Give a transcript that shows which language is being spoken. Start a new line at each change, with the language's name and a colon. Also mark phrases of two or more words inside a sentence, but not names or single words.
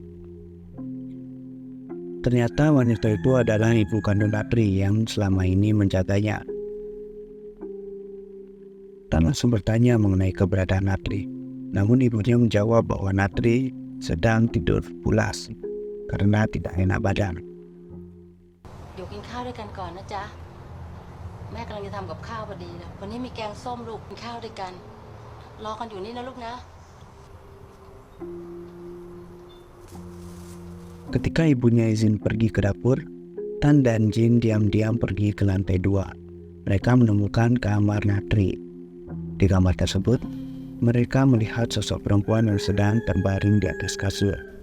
Indonesian: Ternyata wanita itu adalah ibu kandung Natri yang selama ini menjaganya. Tan langsung bertanya mengenai keberadaan Natri. Namun ibunya menjawab bahwa Natri sedang tidur pulas karena tidak enak badan.
Thai: อยู่กินข้าวด้วยกันก่อนนะจ๊ะแม่กำลังจะทำกับข้าวพอดีเลยวันนี้มีแกงส้มลูกกินข้าวด้วยกันรอกันอยู่นี่นะลูกนะ
Indonesian: Ketika ibunya izin pergi ke dapur, Tan dan Jin diam-diam pergi ke lantai 2. Mereka menemukan kamar Natri. Di kamar tersebut, mereka melihat sosok perempuan yang sedang terbaring di atas kasur.